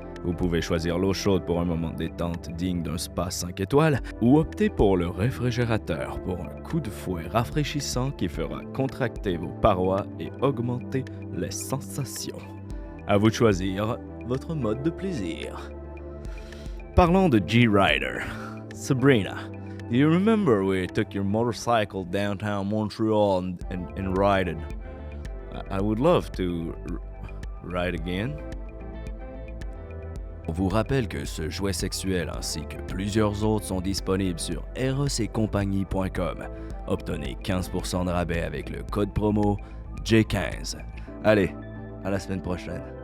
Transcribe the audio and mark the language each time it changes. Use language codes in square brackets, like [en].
[fr] Vous pouvez choisir l'eau chaude pour un moment de détente digne d'un spa 5 étoiles ou opter pour le réfrigérateur pour un coup de fouet rafraîchissant qui fera contracter vos parois et augmenter les sensations. À vous de choisir votre mode de plaisir. Parlons de G-Rider. [en] Sabrina, do you remember we took your motorcycle downtown Montreal and ride it? I would love to ride again. [fr] On vous rappelle que ce jouet sexuel ainsi que plusieurs autres sont disponibles sur erosetcompagnie.com. Obtenez 15% de rabais avec le code promo J15. Allez, à la semaine prochaine.